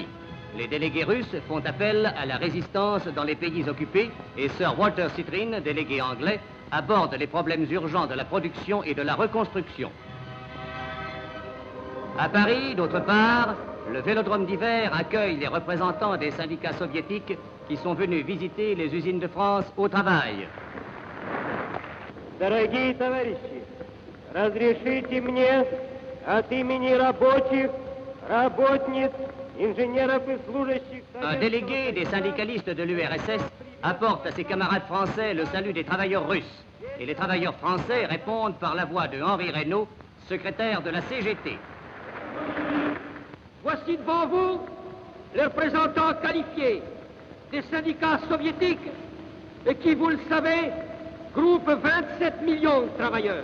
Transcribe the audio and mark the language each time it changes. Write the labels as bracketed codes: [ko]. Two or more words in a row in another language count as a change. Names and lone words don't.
[fr] Les délégués russes font appel à la résistance dans les pays occupés et Sir Walter Citrine, délégué anglais, aborde les problèmes urgents de la production et de la reconstruction. À Paris, d'autre part, le Vélodrome d'hiver accueille les représentants des syndicats soviétiques qui sont venus visiter les usines de France au travail. [ru] Дорогие товарищи, разрешите мне от имени рабочих, работниц, инженеров и служащих... [fr] Un délégué des syndicalistes de l'URSS apporte à ses camarades français le salut des travailleurs russes. Et les travailleurs français répondent par la voix de Henri Reynaud, secrétaire de la CGT. Voici devant vous les représentants qualifiés des syndicats soviétiques et qui, vous le savez, groupent 27 millions de travailleurs.